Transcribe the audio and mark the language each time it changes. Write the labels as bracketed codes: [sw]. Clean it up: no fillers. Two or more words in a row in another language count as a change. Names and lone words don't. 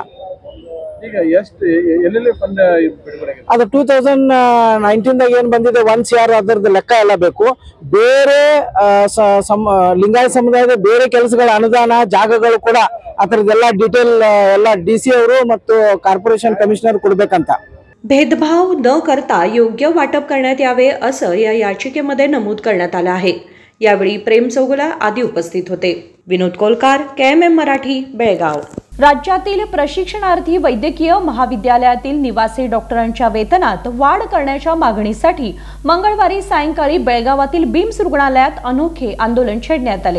[kn] ಈಗ ಎಷ್ಟು ಎಲ್ಲೆಲ್ಲಿ ಫಂಡ್ ಅದು 2019ದಾಗ ಏನ್ ಬಂದಿದೆ 1 CR ಅದರದ್ದು ಲೆಕ್ಕ ಎಲ್ಲ ಬೇಕು. ಬೇರೆ ಲಿಂಗಾಯತ ಸಮುದಾಯದ ಬೇರೆ ಕೆಲಸಗಳ ಅನುದಾನ ಜಾಗಗಳು ಕೂಡ ಅದರದೆಲ್ಲ डिटेल ಎಲ್ಲ DC ಅವರು ಮತ್ತು ಕಾರ್ಪೊರೇಷನ್ कमिशनर ಕೊಡಬೇಕಂತ. [mr] भेदभाव न करता योग्य वाटप करण्यात यावे असं या याचिकेमध्ये नमूद करण्यात आलं आहे. यावेळी प्रेम चौगुला आदी उपस्थित होते. विनोद कोलकार, KMM मराठी, बेळगाव. राज्यातील प्रशिक्षणार्थी वैद्यकीय महाविद्यालयातील निवासी डॉक्टरांच्या वेतनात वाढ करण्याच्या मागणीसाठी मंगळवारी सायंकाळी बेळगावातील बिम्स रुग्णालयात अनोखे आंदोलन छेडण्यात आले.